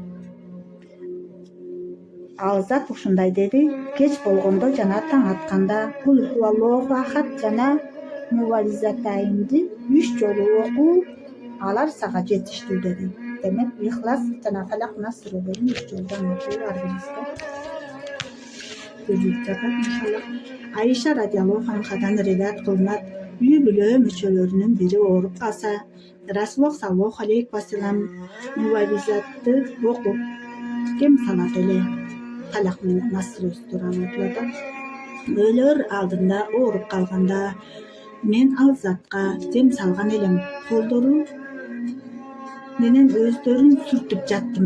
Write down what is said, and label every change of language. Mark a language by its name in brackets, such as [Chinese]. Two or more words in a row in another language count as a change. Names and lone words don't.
[Kyrgyz] Ал зат ушундай деди: "Кеч болгондо жана таң атканда [Arabic] قل هو الله أحد [Kyrgyz] жана Муваввизатайнды 3 жолу оку, алар сага жетиштүү" деди. Демек, Ихлас жана Фалак, Нас сүрөлөрүн 3 жолдон окуу ар бирибизге көзүлүп жатат, иншаллах. Айша [Arabic] رضي الله عنها [Kyrgyz] риваят кылынат. Үй бүлө мүчөлөрүнүн бири ооруп калса, Расулуллах [Arabic] صلى الله عليه وسلم [Kyrgyz] Муваввизатты окуп дем салат эле. Фалак менен Нас сүрөсү тууралуу айтылат. Өлөр алдында ооруп калганда мен ал затка дем салган элем. Колдору менен өздөрүн сүртүп жаттым.